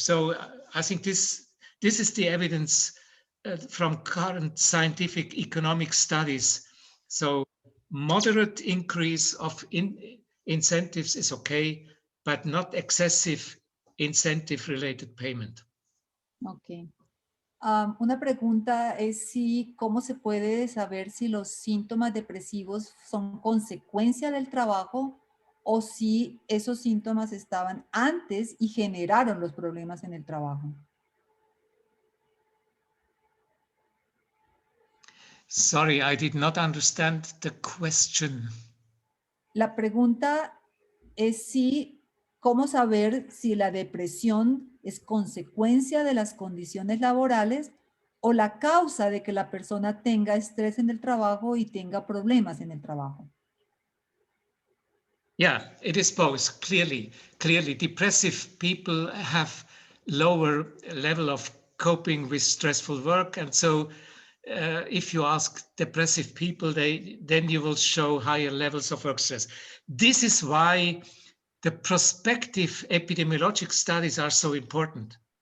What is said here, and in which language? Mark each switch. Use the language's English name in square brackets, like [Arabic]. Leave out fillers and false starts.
[English] So I think this is the evidence from current scientific economic studies. So moderate increase of incentives is okay, but not excessive incentive-related payment. Okay. [Spanish] Una pregunta es cómo se puede saber si los síntomas depresivos son consecuencia del trabajo o si esos síntomas estaban antes y generaron los problemas en el trabajo. [English] Sorry, I did not understand the question. [Spanish] La pregunta es cómo saber si la depresión es consecuencia de las condiciones laborales o la causa de que la persona tenga estrés en el trabajo y tenga problemas en el trabajo. [English] Yeah, it is both, clearly. Clearly, depressive people have lower level of coping with stressful work. And so if you ask depressive people, then you will show higher levels of work stress. This is why the prospective epidemiologic studies are so important.